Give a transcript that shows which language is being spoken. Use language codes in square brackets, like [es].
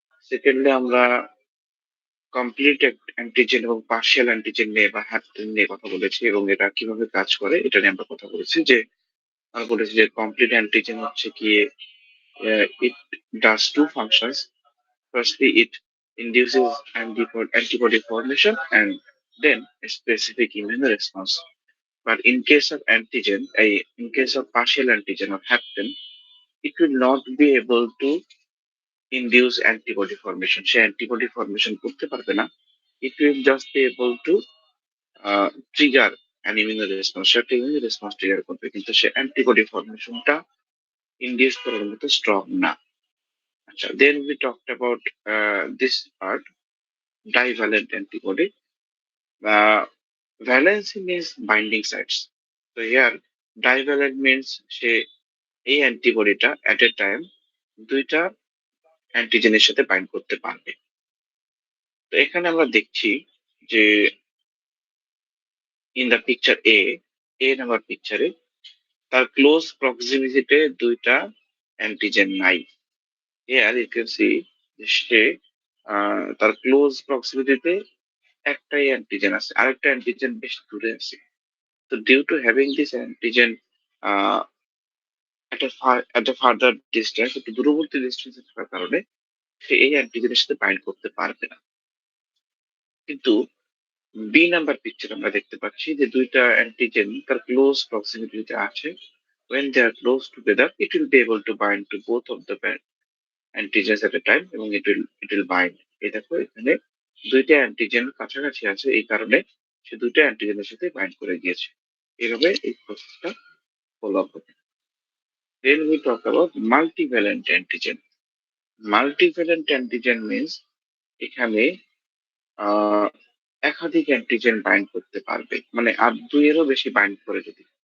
[bn] Secondly আমরা complete antigen এবং partial antigen নিয়ে বা হ্যাপটেন নিয়ে কথা বলেছি এবং এটা কিভাবে কাজ করে এটা নিয়ে আমরা কথা বলেছি। যে আমরা বলেছি যে কমপ্লিট অ্যান্টিজেন হচ্ছে কি [en] it does two functions. Firstly, it induces antibody formation and then a specific immune response. But in case of antigen, in case of partial antigen or hapten, it will not be able to induce antibody formation. [bn] Say antibody formation করতে পারবে না. [en] It will just be able to trigger an immune response. [bn] সে একটা immune response trigger করবে, কিন্তু সে antibody formationটা induce করার মতো strong না. [en] আচ্ছা, then we talked about this part, divalent antibody. Valency means binding sites. So here, divalent means [bn] সে এই অ্যান্টিবডিটা এট এ time দুইটা অ্যান্টিজেনের সাথে বাইন্ড করতে পারবে। তো এখানে আমরা দেখছি যে in the picture A number পিকচারে তার ক্লোজ প্রক্সিমিটিতে দুইটা অ্যান্টিজেন নাই। [en] here you can see [bn] সে তার ক্লোজ প্রক্সিমিটিতে একটাই অ্যান্টিজেন আছে, আরেকটা অ্যান্টিজেন বেশ দূরে আছে। তো [en] due to having this antigen [bn] একটা ফার্দার ডিস্টেন্স, একটু দূরবর্তী ডিস্টেন্সে থাকার কারণে সে এই অ্যান্টিজেনের সাথে বাইন্ড করতে পারবে না। কিন্তু বি নাম্বার পিকচার আমরা দেখতে পাচ্ছি যে দুইটা অ্যান্টিজেন তার ক্লোজ প্রক্সিমিটিতে আছে। [en] when they are close together it will be able to bind to both of the antigens at a time [bn] এবং [en] it will bind। [bn] এই দেখো এখানে দুইটা অ্যান্টিজেন কাছাকাছি আছে, এই কারণে সে দুইটা অ্যান্টিজেনের সাথে বাইন্ড করে গিয়েছে। এইভাবে এই প্রসেসটা ফলো আপ হবে। [en] then we talk about multivalent antigen. Multivalent antigen means [bn] এখানে আহ একাধিক অ্যান্টিজেন বাইন্ড করতে পারবে, মানে আর দুইয়েরও বেশি বাইন্ড করে যদি।